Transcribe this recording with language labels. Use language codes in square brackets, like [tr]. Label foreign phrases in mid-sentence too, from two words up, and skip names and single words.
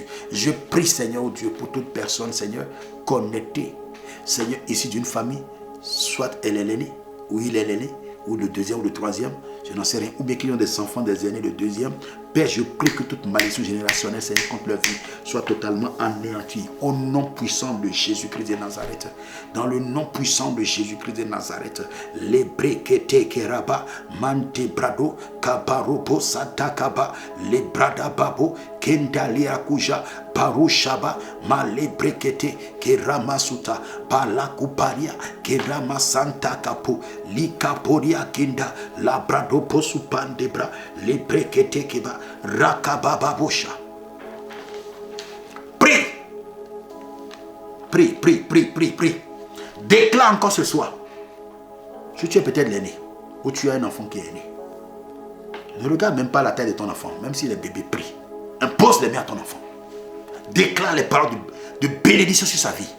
[fr] Je prie, Seigneur, au Dieu, pour toute personne, Seigneur, connectée, Seigneur, ici d'une famille, soit elle est l'aînée, ou il est l'aîné, ou le deuxième ou le troisième, je n'en sais rien, ou bien qu'ils ont des enfants, des aînés, le deuxième. Père, je prie que toute malédiction générationnelle, Seigneur, contre leur vie, soit totalement anéantie. Au nom puissant de Jésus-Christ de Nazareth. Dans le nom puissant de Jésus-Christ de Nazareth. Les brekete keraba, mante brado, kabarobo satakaba, les brada babo, kendalia kuja, Parushaba, male brekete, keramasuta, palakuparia, kerama santa kapo, likaporia kinda, labrado posupandebra, le brekete keba, rakabababosha. Prie, prie, prie, prie, prie, prie. Déclare encore ce soir. Si tu es peut-être l'aîné, ou tu as un enfant qui est aîné, ne regarde même pas la taille de ton enfant, même s'il est bébé, prie. Impose les mains à ton enfant. Déclare les paroles de bénédiction sur sa vie.